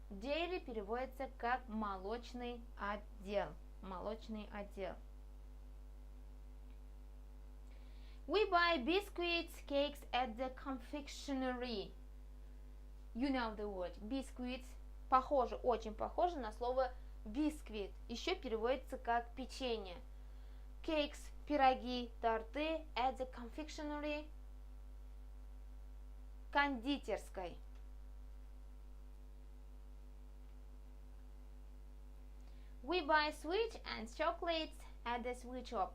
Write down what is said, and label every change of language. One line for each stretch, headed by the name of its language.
Russian: Dairy переводится как молочный отдел. Молочный отдел.
English: We buy biscuits, cakes at the confectionery. You know the word.
Russian: Biscuits похоже, очень похоже на слово бисквит. Еще переводится как печенье.
English: Cakes,
Russian: пироги, торты
English: at the confectionery.
Russian: Кондитерской.
English: We buy sweets and chocolates at the sweet shop.